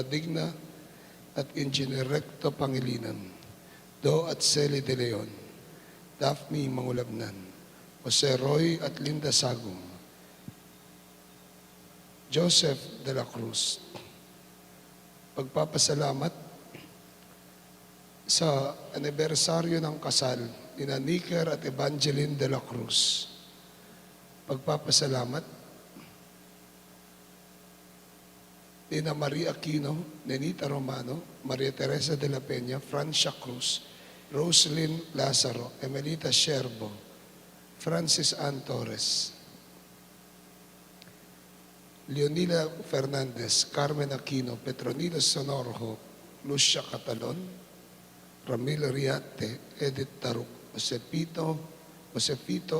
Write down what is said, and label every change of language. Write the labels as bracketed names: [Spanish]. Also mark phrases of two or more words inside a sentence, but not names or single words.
[Filipino] Digna at Engineer Recto Pangilinan, Do at Celi de Leon, Daphne Mangulabnan, Jose Roy at Linda Sagum, Joseph de la Cruz. Pagpapasalamat sa anibersaryo ng kasal ni Nicker at Evangeline de la Cruz. Pagpapasalamat ni Maria Aquino, Nenita Romano, Maria Teresa de la Peña, Francia Cruz, Rosalyn Lazaro, Emelita Sherbo, Francis Ann Torres, Leonila Fernandez, Carmen Aquino, Petronila Sonorjo, Lucia Catalon, Ramil Riate, Edith Taruk, Josefito